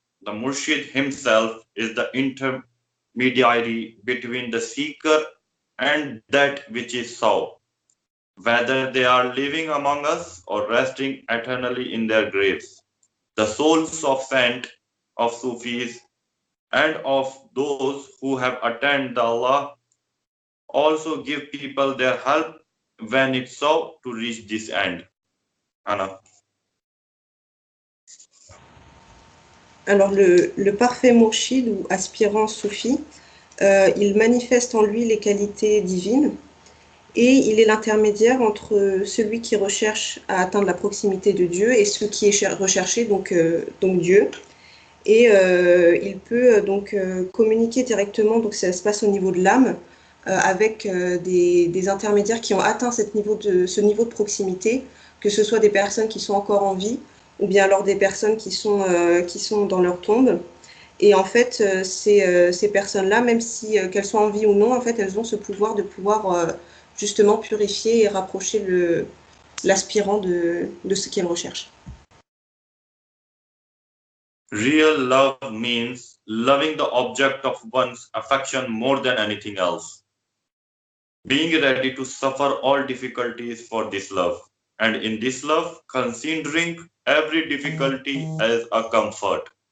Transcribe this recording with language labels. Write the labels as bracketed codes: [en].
[en] The murshid himself is the intermediary between the seeker and that which is sought, whether they are living among us or resting eternally in their graves. The souls of saints, of Sufis, and of those who have attained Allah also give people their help when it's so to reach this end. Anna. [fr] Alors, le parfait mourchid ou aspirant soufi, il manifeste en lui les qualités divines et il est l'intermédiaire entre celui qui recherche à atteindre la proximité de Dieu et ce qui est recherché, donc Dieu. Et il peut donc communiquer directement, donc ça se passe au niveau de l'âme, avec des intermédiaires qui ont atteint ce niveau de proximité, que ce soit des personnes qui sont encore en vie, ou bien alors des personnes qui sont dans leur tombe. Et en fait, ces personnes-là, même si qu'elles soient en vie ou non, en fait, elles ont ce pouvoir de pouvoir justement purifier et rapprocher l'aspirant de ce qu'elles recherchent. [en] Real love means loving the object of one's affection more than anything else. Being ready to suffer all difficulties for this love. And in this love, considering every difficulty as a comfort.